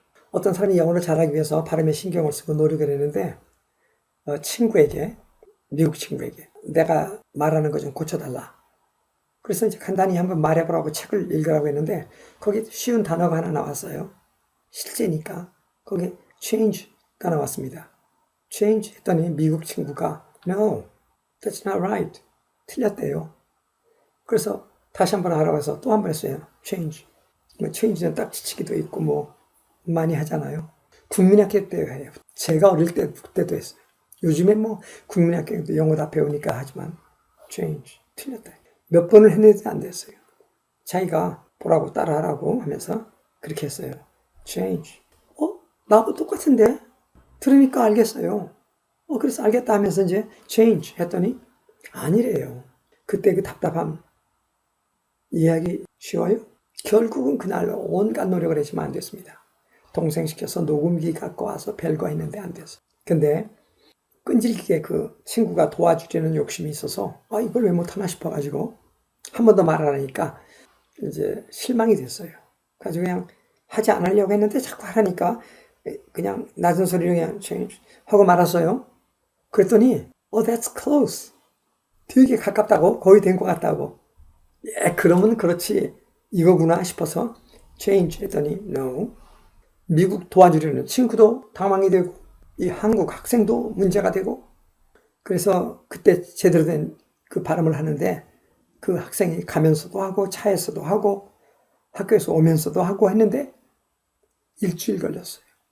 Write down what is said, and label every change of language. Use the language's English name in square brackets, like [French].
[Korean] 어떤 사람이 영어를 잘하기 위해서 발음에 신경을 쓰고 노력을 했는데 친구에게 미국 친구에게 내가 말하는 거 좀 고쳐달라. 그래서 이제 간단히 한번 말해보라고 책을 읽으라고 했는데 거기 쉬운 단어가 하나 나왔어요. 실제니까 거기 change가 나왔습니다. change 했더니 미국 친구가 [English] no, that's not right. [Korean] 틀렸대요. 그래서 다시 한번 하라고 해서 또 한 번 했어요. change. 뭐 change는 딱지치기도 있고 뭐 많이 하잖아요. 국민학교 때 해요. 제가 어릴 때도 했어요. 요즘에 뭐 국민학교도 영어 다 배우니까 하지만 change 틀렸다. 몇 번을 했는데 안 됐어요. 자기가 보라고 따라하라고 하면서 그렇게 했어요. change. 나하고 똑같은데? 들으니까 알겠어요. 그래서 알겠다 하면서 이제 change 했더니 아니래요. 그때 그 답답함 이해하기 쉬워요? 결국은 그날 온갖 노력을 했지만 안 됐습니다. 동생 시켜서 녹음기 갖고 와서 별거 했는데 안 됐어. 근데 끈질기게 그 친구가 도와주려는 욕심이 있어서 이걸 왜 못하나 싶어가지고 한 번 더 말하라니까 이제 실망이 됐어요. 그래서 그냥 하지 않으려고 했는데 자꾸 하라니까 그냥 낮은 소리로 그냥 change 하고 말았어요. 그랬더니 [English] that's close. [Korean] 되게 가깝다고 거의 된 것 같다고. 그러면 그렇지 이거구나 싶어서 change 했더니 no. 미국 도와주려는 친구도 당황이 되고 이 한국 학생도 문제가 되고 그래서 그때 제대로 된 그 발음을 하는데 그 학생이 가면서도 하고 차에서도 하고 학교에서 오면서도 하고 했는데 일주일 걸렸어요.